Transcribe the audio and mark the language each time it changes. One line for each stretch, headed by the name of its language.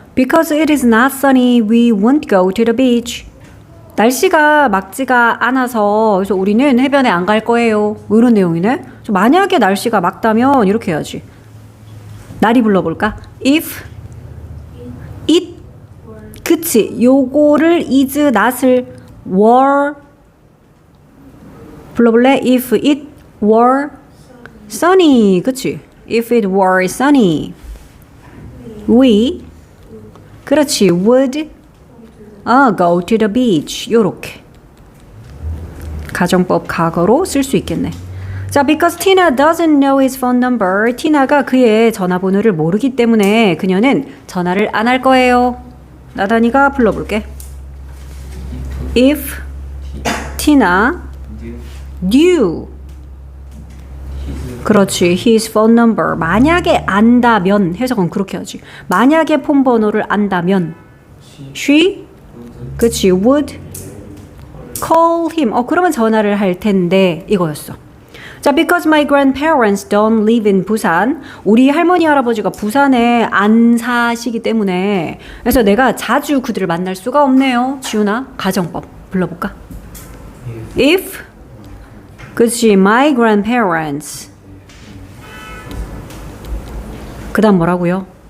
English: Because it is not sunny, we won't go to the beach.
Korean: 날씨가 맑지가 않아서 그래서 우리는 해변에 안 갈 거예요. 뭐 이런 내용이네. 만약에 날씨가 맑다면 이렇게 해야지. 날이 불러볼까? If it 그치 요거를 is not을 were 불러볼래?
English: If it were sunny
Korean: 그치?
English: If it were sunny we
Korean: 그렇지
English: would go to the beach
Korean: 요렇게 가정법 과거로 쓸 수 있겠네. 자,
English: because Tina doesn't know his phone number.
Korean: 티나가 그의 전화번호를 모르기 때문에 그녀는 전화를 안 할 거예요. 나단이가 불러볼게.
English: If Tina knew
Korean: 그렇지.
English: his phone number.
Korean: 만약에 안다면 해석은 그렇게 하지. 만약에 폰 번호를 안다면 she 그치
English: would call him.
Korean: 그러면 전화를 할 텐데 이거였어.
English: 자, because my grandparents don't live in 부산.
Korean: 우리 할머니 할아버지가 부산에 안 사시기 때문에 그래서 내가 자주 그들을 만날 수가 없네요. 지훈아, 가정법 불러볼까? If 그치
English: my grandparents
Korean: 그 다음 뭐라고요?